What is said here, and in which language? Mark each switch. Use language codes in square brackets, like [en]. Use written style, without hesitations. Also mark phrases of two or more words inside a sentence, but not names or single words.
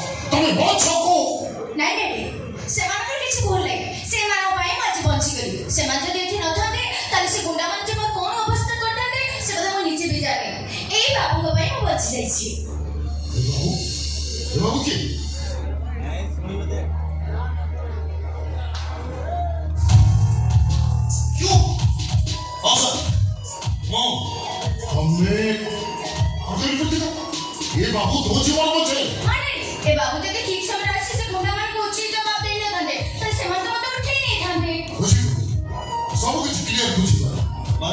[or] ତମେ ବଛକୁ ନାଇଁ ଡାଡି ସେମାନଙ୍କର କିଛି ଭୁଲ ନାହିଁ ସେମାନଙ୍କ ପାଇଁ ମୁଁ ଆଜି ବଞ୍ଚିଗଲି ସେମାନେ ଯଦି ଏଠି ନଥାନ୍ତେ ତାହେଲେ ସେ ଗୁଣ୍ଡାମାନେ ଯେ ମୋର କଣ ଅବସ୍ଥା କରିଥାନ୍ତେ ସେ କଥା ମୁଁ ନିଜେ ବି ଜାଣେ ଏଇ ବାବୁଙ୍କ ପାଇଁ ମୁଁ ବଞ୍ଚି ଯାଇଛି ଏ ବାବୁ କିଏ [hi] क्यों हाँ सर ମୁଁ [or] ତମେ ହୋଟେଲ ବୁଝିଲ ଏ ବାବୁ ତୋ ଜୀବନ ବଞ୍ଚେ ହଁ ଡାଡି ଏ ବାବୁ ଯଦି ଠିକ ସମୟରେ ଆସି ସେ ଗୁଣ୍ଡାମାନଙ୍କୁ ଉଚିତ ଜବାବ ଦେଇନଥାନ୍ତେ ତାହେଲେ ସେମାନେ ତ ମୋତେ ଉଠେଇ ନେଇଥାନ୍ତେ ବୁଝି ସବୁ କିଛି କ୍ଲିୟର ବୁଝିବା ମାନେ